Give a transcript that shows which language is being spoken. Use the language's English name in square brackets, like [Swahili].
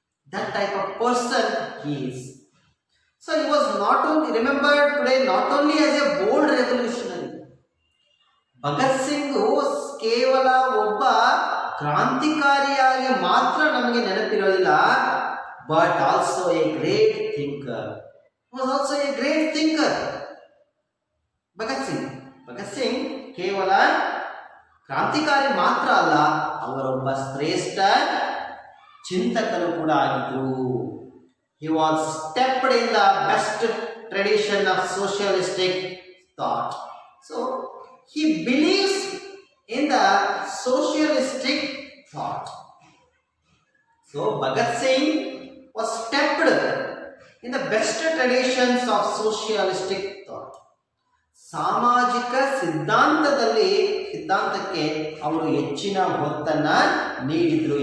[English] That type of person he is. So he was not only remembered today not only as a bold revolutionary. [Kannada] Bhagat Singh ಕೇವಲ ಒಬ್ಬ ಕ್ರಾಂತಿಕಾರಿಯಾಗಿ ಮಾತ್ರ ನಮಗೆ ನೆನಪಿರೋದಿಲ್ಲ, [English] but also a great thinker. He was also a great thinker. [Kannada] Bhagat Singh ಕೇವಲ ಕ್ರಾಂತಿಕಾರಿ ಮಾತ್ರ ಅಲ್ಲ, ಅವರೊಬ್ಬ ಶ್ರೇಷ್ಠ ಚಿಂತಕರು ಕೂಡ ಆಗಿದ್ರು. [English] He was steeped in the best tradition of socialistic thought. So he believes in the socialistic thought. So Bhagat Singh was steeped in the best traditions of socialistic thought. [Kannada] ಸಾಮಾಜಿಕ ಸಿದ್ಧಾಂತಕ್ಕೆ ಅವರು ಹೆಚ್ಚಿನ ಒತ್ತನ್ನ ನೀಡಿದ್ರು.